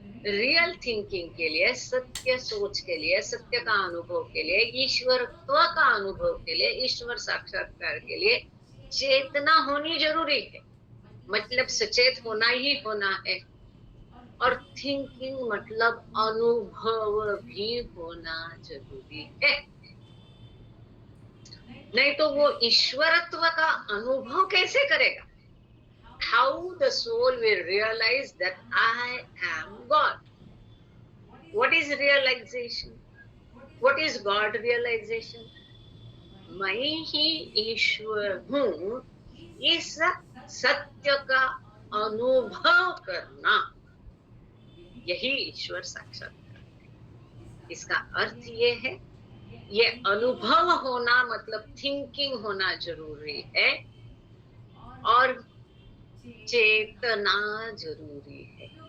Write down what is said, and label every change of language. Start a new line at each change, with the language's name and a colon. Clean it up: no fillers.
Hindi: Real thinking के लिए, सत्य सोच के लिए, सत्य का अनुभव के लिए, ईश्वरत्व का अनुभव के लिए, ईश्वर साक्षात्कार के लिए चेतना होनी जरूरी है। मतलब सचेत होना ही होना है। और थिंकिंग मतलब अनुभव भी होना जरूरी है। नहीं तो वो ईश्वरत्व का अनुभव कैसे करेगा?
English: How the soul will realize that I am God. What is realization? What is God realization?
Hindi: मैं ही ईश्वर हूँ, इस सत्य का अनुभव करना, यही ईश्वर साक्षात्कार है। इसका अर्थ ये है, ये अनुभव होना मतलब थिंकिंग होना जरूरी है और चेतना जरूरी है।